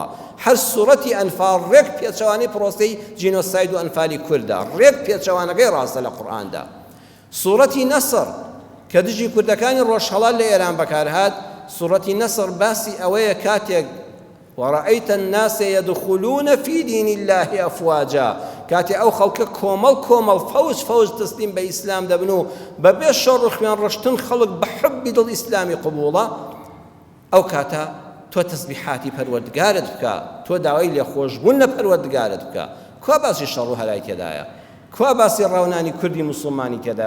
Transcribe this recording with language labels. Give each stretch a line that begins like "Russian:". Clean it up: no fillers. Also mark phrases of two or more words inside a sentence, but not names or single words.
Central Kurdish: هەر سوورەتی ئەنفال ڕێک پێچەوانەی پرۆسەی جینۆساید و ئەنفالی کووردا، ڕێک پێچەوانەکەی ڕاستە لە قورئاندا. سوورەتی نەسر کە دژی کوردەکانی ڕۆژهەڵات لە ئێران بەکارهات، سوورەتی نەسر باسی ئەوەیە کاتێک
Arabic: وەڕەئەیتە الناس يدخلون في دين الله أفواجا،
Central Kurdish: کاتی ئەو خەڵکە کۆمەڵ کۆمەڵ فەوج تەسلیم بە ئیسلام دەبن و بەبێ شەڕ و خوێن ڕشتن خەڵک بە حەبی دڵ ئیسلامی قبوڵە، ئەو کاتە تۆ تەسبیحاتی پەروەردگارت بکە، تۆ داوای لێخۆشبوون لە پەروەردگارت بکە. کوا باسی شەڕ و هەلای تێدایە؟ کوا باسی ڕاونانی کوردی موسڵمانی تێدایە؟